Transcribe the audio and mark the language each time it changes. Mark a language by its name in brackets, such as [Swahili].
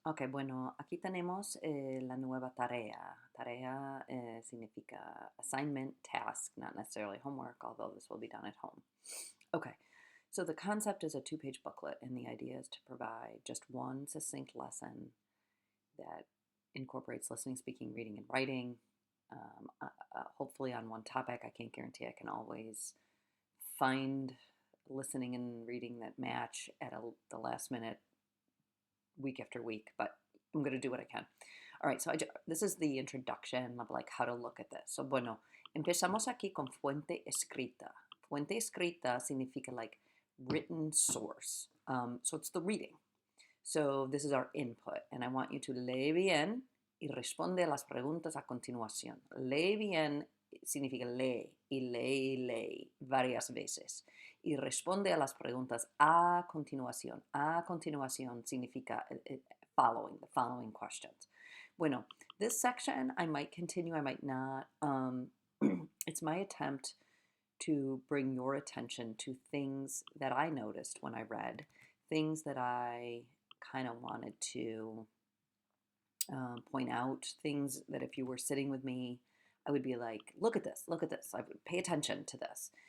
[Spanish] Ok, bueno, aquí tenemos la nueva tarea. Tarea significa [English] assignment, task, not necessarily homework, although this will be done at home. Okay, so the concept is a two-page booklet, and the idea is to provide just one succinct lesson that incorporates listening, speaking, reading, and writing. Hopefully on one topic. I can't guarantee I can always find listening and reading that match at the last minute, week after week, but I'm going to do what I can. All right, so this is the introduction of like how to look at this. [Spanish] So, bueno, empezamos aquí con fuente escrita. Fuente escrita significa [English] like written source. So it's the reading. So this is our input, and I want you to [Spanish] lee bien y responde a las preguntas a continuación. Lee bien significa lee y lee y lee varias veces. Y responde a las preguntas a continuación. A continuación significa [English] following, the following questions. Bueno, this section I might continue, I might not. It's my attempt to bring your attention to things that I noticed when I read, things that I kind of wanted to point out, things that if you were sitting with me, I would be like, look at this, I would pay attention to this.